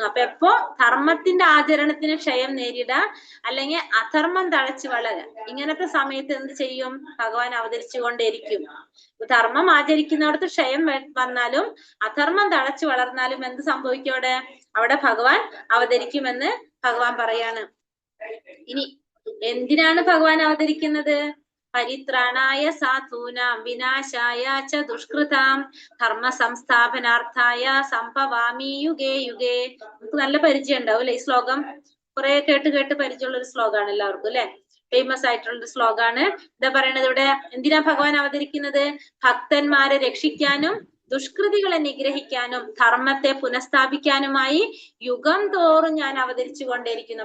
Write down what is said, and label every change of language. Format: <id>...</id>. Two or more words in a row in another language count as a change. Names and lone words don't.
<ml>അപ്പൊ എപ്പോ ധർമ്മത്തിന്റെ ആചരണത്തിന് ക്ഷയം നേരിട, അല്ലെങ്കിൽ അധർമ്മം തഴച്ചു വളര, ഇങ്ങനത്തെ സമയത്ത് എന്ത് ചെയ്യും? ഭഗവാൻ അവതരിച്ചു കൊണ്ടേയിരിക്കും. ധർമ്മം ആചരിക്കുന്നിടത്ത് ക്ഷയം വന്നാലും അധർമ്മം തഴച്ചു വളർന്നാലും എന്ത് സംഭവിക്കും? അവിടെ ഭഗവാൻ അവതരിക്കുമെന്ന് ഭഗവാൻ പറയാണ്. ഇനി എന്തിനാണ് ഭഗവാൻ അവതരിക്കുന്നത്?</ml> <sa>പരിത്രാണായ സാധൂനാം വിനാശായ ച ദുഷ്കൃതാം ധർമ്മ സംസ്ഥാപനാർത്ഥായ സംഭവാമി യുഗേ യുഗേ.</sa> <ml>നമുക്ക് നല്ല പരിചയം ഉണ്ടാവും അല്ലെ ഈ ശ്ലോകം? കുറെ കേട്ട് പരിചയമുള്ള ഒരു ശ്ലോകമാണ് എല്ലാവർക്കും അല്ലെ, ഫേമസ് ആയിട്ടുള്ള ഒരു ശ്ലോകമാണ്. എന്താ പറയണത് ഇവിടെ? എന്തിനാ ഭഗവാൻ അവതരിക്കുന്നത്? ഭക്തന്മാരെ രക്ഷിക്കാനും ദുഷ്കൃതികളെ നിഗ്രഹിക്കാനും ധർമ്മത്തെ പുനഃസ്ഥാപിക്കാനുമായി യുഗം തോറും ഞാൻ അവതരിച്ചു കൊണ്ടേയിരിക്കുന്നു.</ml>